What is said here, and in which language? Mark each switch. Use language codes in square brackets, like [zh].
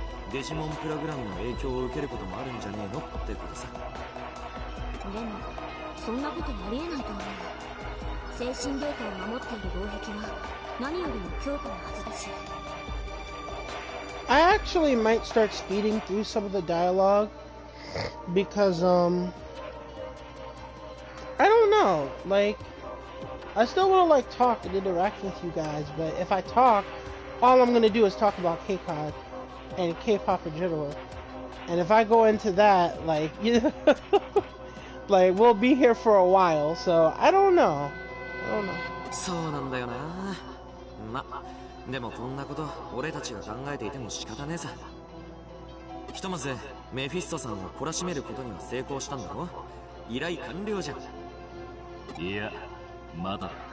[ja] Digimon プログラムの影響を受けることもあるんじゃねえのってことさ。でもそんなことありえないと思う。精神データを守っている防壁は何よりも強固なはずだし。 [en] I actually might start speeding through some of the dialogue because I don't know, like I still want to like talk and interact with you guys, but if I talk, all I'm gonna do is talk about K-pop and K-pop in general. And if I go into that, like, you know, like, we'll be here for a while, so I don't know. [ja] そうなんだよな。ま、でもこんなこと俺たちが考えていても仕方ねえさ。ひとまずメフィストさんを懲らしめることには成功したんだろ。依頼完了じゃん。いや、まだ。